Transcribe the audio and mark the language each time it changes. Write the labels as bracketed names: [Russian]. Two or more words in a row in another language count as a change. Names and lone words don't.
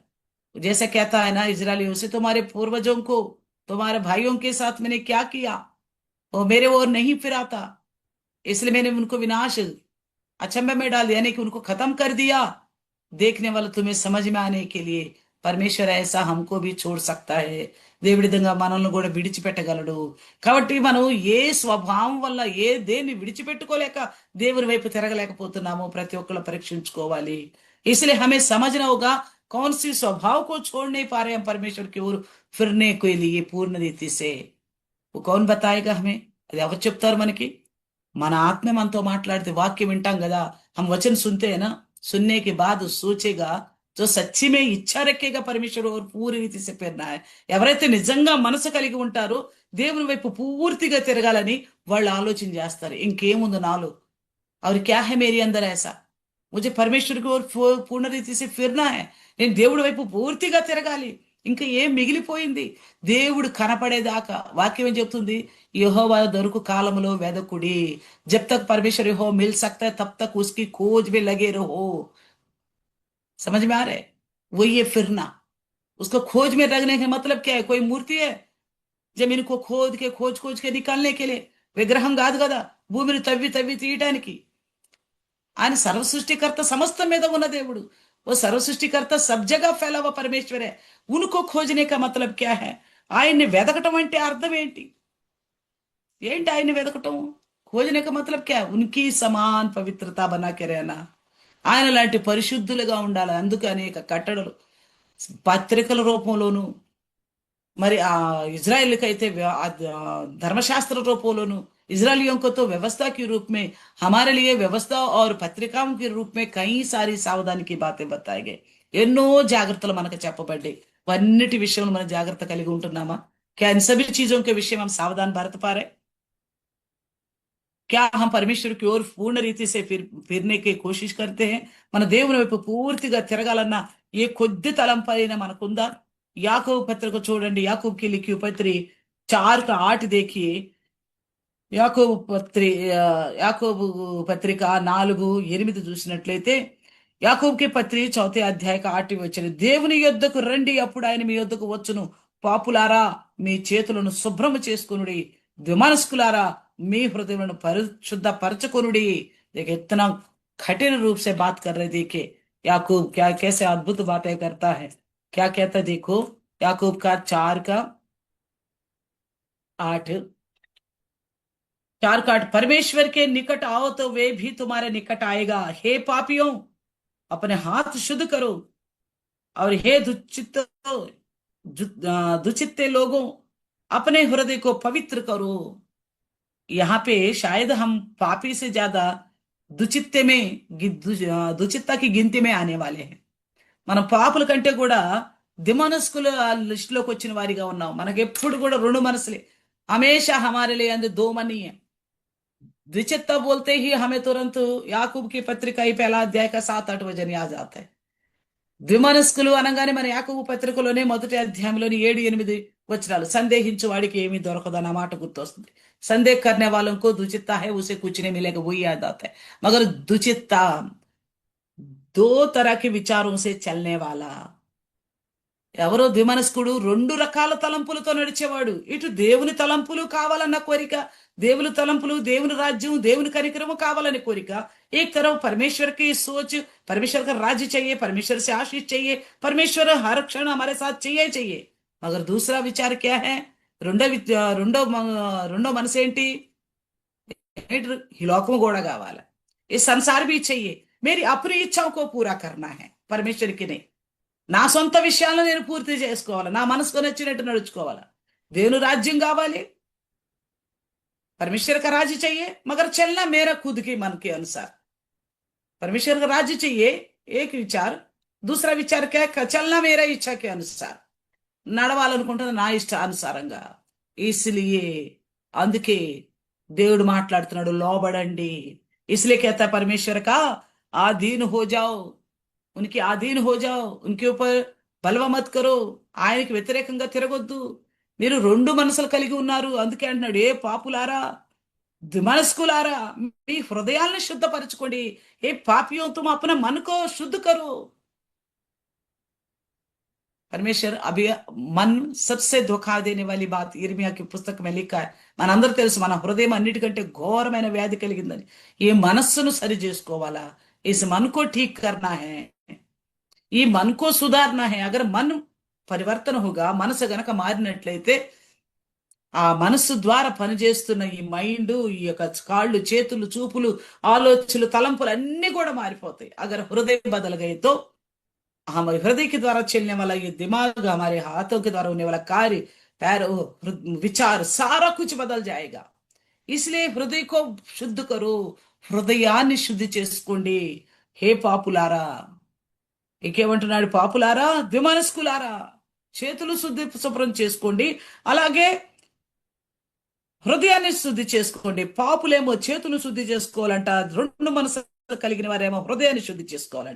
[Hindi] जैसा कहता है ना इजरायलियों से, तुम्हारे पूर्वजों को तुम्हारे भाइयों के साथ मैंने क्या किया, वो मेरे ओर नहीं फिरा था, इसलिए मैंने उनको विनाश अचंभे में डाल दिया, यानी कि उनको खत्म कर दिया. देखने वाला तुम्हें समझ में आने के लिए పరమేశ్వర ऐसा हमको भी छोड़ सकता है. [Telugu] దేవుడి విధంగా మనల్ని కూడా విడిచిపెట్టగలడు. కాబట్టి మనం ఏ స్వభావం వల్ల ఏ దేన్ని విడిచిపెట్టుకోలేక దేవుని వైపు తిరగలేకపోతున్నామో ప్రతి ఒక్కరు పరీక్షించుకోవాలి. [Hindi] इसलिए हमें समझना होगा कौन सी स्वभाव को छोड़ नहीं पा रहे हम परमेश्वर की ओर फिरने के लिए पूर्ण रीति से. वो कौन बताएगा हमें? [Telugu] అది ఎవరు చెప్తారు మనకి? మన ఆత్మ మనతో మాట్లాడితే వాక్యం వింటాం కదా. [Hindi] हम वचन सुनते हैं ना, सुनने के बाद सोचेगा जो सच्ची में इच्छा रखेगा परमेश्वर और पूरी रीति से फिरना है. [Telugu] ఎవరైతే నిజంగా మనసు కలిగి ఉంటారో దేవుని వైపు పూర్తిగా తిరగాలని వాళ్ళు ఆలోచన చేస్తారు. ఇంకేముంది నాలో, [Hindi] और क्या है मेरे अंदर ऐसा, मुझे परमेश्वर की ओर पूर्ण रीति से फिरना है. [Telugu] నేను దేవుడి వైపు పూర్తిగా తిరగాలి. ఇంకా ఏం మిగిలిపోయింది? దేవుడు కనపడేదాకా వాక్యం ఏం చెప్తుంది? యెహోవా దొరుకు కాలములో వెదకుడి. [Hindi] जब तक परमेश्वर यहोवा मिल सकता है तब तक उसकी खोज में लगे रहो. समझ में आ रहा है? वो ये फिरना, उसको खोज में लगने का मतलब क्या है? कोई मूर्ति है జమీన్ को खोद के खोज खोज के निकालने के लिए? [Telugu] విగ్రహం కాదు కదా భూమిని తవ్వి తవ్వి తీయటానికి. ఆయన సర్వ సృష్టికర్త, సమస్తం మీద ఉన్న దేవుడు. [Hindi] वो सर्व सृष्टिकर्ता सब जगह फैला हुआ परमेश्वर है. उनको खोजने का मतलब क्या है? [Telugu] ఆయన్ని వెదకటం అంటే అర్థం ఏంటి? ఏంటి ఆయన్ని వెదకటం? [Hindi] खोजने का मतलब क्या है? उनकी समान पवित्रता बना के रहना. [Telugu] ఆయన లాంటి పరిశుద్ధులుగా ఉండాలి. అందుకు అనేక కట్టడలు పత్రికల రూపంలోను, మరి ఆ ఇజ్రాయెల్కైతే [Hindi] धर्मशास्त्र रूपों, इसराइलियों को तो व्यवस्था के रूप में, हमारे लिए व्यवस्था और पत्रिकाओं के रूप में कई सारी सावधानी की बातें बताई गई. [Telugu] ఎన్నో జాగ్రత్తలు మనకు చెప్పబడ్డాయి. అన్నిటి విషయంలో మనం జాగ్రత్త కలిగి ఉంటున్నామా? [Hindi] क्या इन सभी चीजों के विषय में हम सावधान बरत पा रहे? क्या हम परमेश्वर की ओर पूर्ण रीति से फिरने की कोशिश करते हैं? [Telugu] మన దేవుని వైపు పూర్తిగా తిరగాలన్న ఏ కొద్ది తలంపైన మనకుందా? యాకోబు పత్రిక చూడండి. యాకోబుకి లిఖి పత్రి 4:8 देखिए. యాకోబు పత్రిక 4:8 చూసినట్లయితే, యాకోబుకి పత్రి 4వ అధ్యాయ 8 వచ్చిన, దేవుని యొద్దకు రండి అప్పుడు ఆయన మీ యొద్దకు వచ్చును. పాపులారా మీ చేతులను శుభ్రము చేసుకొనుడి, ద్విమనస్కులారా మీ హృదయములను పరిశుద్ధపరచుకొనుడి. [Hindi] देखिए इतना कठिन रूप से बात कर रहे. देखिए याकूब क्या कैसे अद्भुत बातें करता है. क्या कहता है देखो, याकूब का 4:8, 4:8, परमेश्वर के निकट आओ तो वे भी तुम्हारे निकट आएगा. हे पापियों अपने हाथ शुद्ध करो, और हे दुचित्ते लोगों अपने हृदय को पवित्र करो. यहाँ पे शायद हम पापी से ज्यादा दुचित्ते में दुचित्ता की गिनती में आने वाले हैं. [Telugu] మనం పాపుల కంటే కూడా దిమనస్కుల లిస్ట్ లోకి వచ్చిన వారిగా ఉన్నాం. మనకి ఎప్పుడు కూడా రెండు మనసులే. [Hindi] हमेशा हमारे लिए अंदर दो मन ही है. द्विचित्ता बोलते ही हमें तुरंत याकूब की पत्रिका ही [Telugu] 1వ అధ్యాయ [Hindi] का 7-8 वचन याद आता है. [Telugu] ద్విమనస్కులు అనగానే మన యాకోబు పత్రికలోనే 1వ అధ్యాయంలోని 7-8 వచనాలు, సందేహించు వాడికి ఏమీ దొరకదన్న మాట గుర్తొస్తుంది. [Hindi] संदेह करने वालों को दुचित्ता है उसे कुछ नहीं मिलेगा, वही याद आता है. मगर दुचित्ता 2 तरह के विचारों से चलने वाला, [Telugu] ఎవరో ద్విమనస్కుడు, రెండు రకాల తలంపులతో నడిచేవాడు. ఇటు దేవుని తలంపులు కావాలన్న కోరిక, దేవుని తలంపులు, దేవుని రాజ్యం, దేవుని కనికరము కావాలని కోరిక. [Hindi] एक तरफ परमेश्वर की सोच, परमेश्वर का राज्य चाहिए, परमेश्वर से आशीष चाहिए, परमेश्वर हर क्षण हमारे साथ चाहिए चाहिए. मगर दूसरा विचार क्या है? [Telugu] రెండో మనసు ఏంటి? ఈ లోకం కూడా కావాలి, ఈ సంసార్ [Hindi] भी चाहिए, मेरी अपनी इच्छाओं को पूरा करना है, परमेश्वर की नहीं. [Telugu] నా సొంత విషయాలను నేను పూర్తి చేసుకోవాలి, నా మనసుకు నచ్చినట్టు నడుచుకోవాలి. దేవుని రాజ్యం కావాలి, [Hindi] परमेश्वर का राज्य चाहिए, मगर चलना मेरा खुद के मन के अनुसार. परमेश्वर का राज्य चाहिए एक विचार, दूसरा विचार क्या है? चलना मेरा इच्छा के अनुसार, [Telugu] నడవాలనుకుంటున్న నా ఇష్టానుసారంగా. इसलिए అందుకే దేవుడు మాట్లాడుతున్నాడు, లోబడండి. [Hindi] इसलिए कहता है परमेश्वर का आधीन हो जाओ, उनकी आधीन हो जाओ, उनके ऊपर बलवा मत करो. [Telugu] ఆయనకి వ్యతిరేకంగా తిరగొద్దు. మీరు రెండు మనసులు కలిగి ఉన్నారు. అందుకే అంటున్నాడు, ఏ పాపులారా, మనస్కులారా, మీ హృదయాలను శుద్ధపరచుకోండి. [Hindi] हे पापियो तुम अपना मन को शुद्ध करो. परमेश्वर अभी मन सबसे धोखा देने वाली बात इर्मिया की पुस्तक में लिखा है. [Telugu] మనందరూ తెలుసు, మన హృదయం అన్నిటికంటే ఘోరమైన వ్యాధి కలిగిందని. ఈ మనస్సును సరి చేసుకోవాలా, [Hindi] इस मन को ठीक करना है, ఈ मन को सुधारना है. अगर मन పరివర్తన होगा, [Telugu] మనసు గనక మారినట్లయితే ఆ మనస్సు ద్వారా పనిచేస్తున్న ఈ మైండ్, ఈ యొక్క కాళ్ళు, చేతులు, చూపులు, ఆలోచనలు, తలంపులు అన్ని కూడా మారిపోతాయి. [Hindi] अगर हृदय बदल गए तो हमारे हृदय के द्वारा चलने वाला ये दिमाग, हमारे हाथों के द्वारा होने वाला कार्य, पैरों, विचार, सारा कुछ बदल जाएगा. इसलिए हृदय को शुद्ध करो, [Telugu] హృదయాన్ని శుద్ధి చేసుకోండి. హే పాపులారా, ఇంకేమంటున్నాడు? పాపులారా, ద్విమనస్కులారా, చేతులు శుభ్రం చేసుకోండి, అలాగే హృదయాన్ని శుద్ధి చేసుకోండి. పాపులేమో చేతులు శుద్ధి చేసుకోవాలంట, రెండు మనసు కలిగిన వారేమో హృదయాన్ని శుద్ధి చేసుకోవాలంట.